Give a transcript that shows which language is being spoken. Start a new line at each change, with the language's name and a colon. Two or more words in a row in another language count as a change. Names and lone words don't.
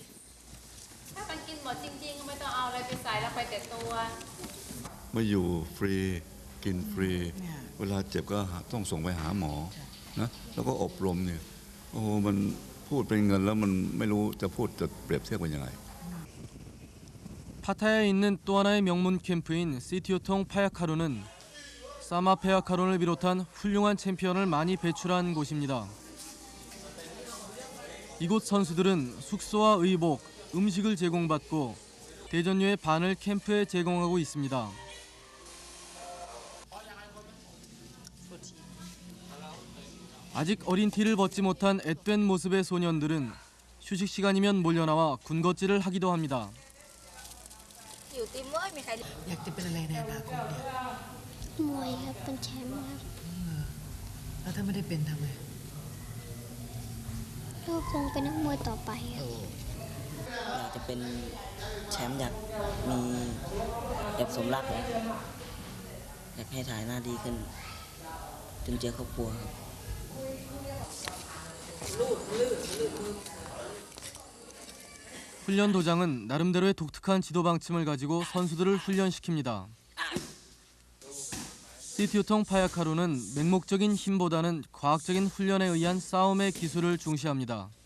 Thai: มาอยู่ฟรีกินฟรีเวลาเจ็บก็ต้องส่งไปหาหมอนะแล้วก็อบรมเนี่ยโอ้มันพูดเป็นเงินแล้วมันไม่รู้จะพูดจะเปรียบเทียบกันยังไง
Korean: 파타야에 있는 또 하나의 명문 캠프인 시티오통 파야카루는 사마 페아카론을 비롯한 훌륭한 챔피언을 많이 배출한 곳입니다. 이곳 선수들은 숙소와 의복, 음식을 제공받고 대전료의 반을 캠프에 제공하고 있습니다. 아직 어린 티를 벗지 못한 앳된 모습의 소년들은 휴식 시간이면 몰려나와 군것질을 하기도 합니다.
Thai: อยากจะเป็นอะไรในอนาคตเนี่ย มวยครับเป็นแชมป์ครับ แล้วถ้าไม่ได้เป็นทำไง ก็คงเป็นนักมวยต่อไปครับ อยากจะเป็นแชมป์อยากมีแบบสมรักเลยอยากให้ถ่ายหน้าดีขึ้นจนเจอครอบครัวครับ
Korean: 훈련 도장은 나름대로의 독특한 지도 방침을 가지고 선수들을 훈련시킵니다. 시티오통 파야카루는 맹목적인 힘보다는 과학적인 훈련에 의한 싸움의 기술을 중시합니다.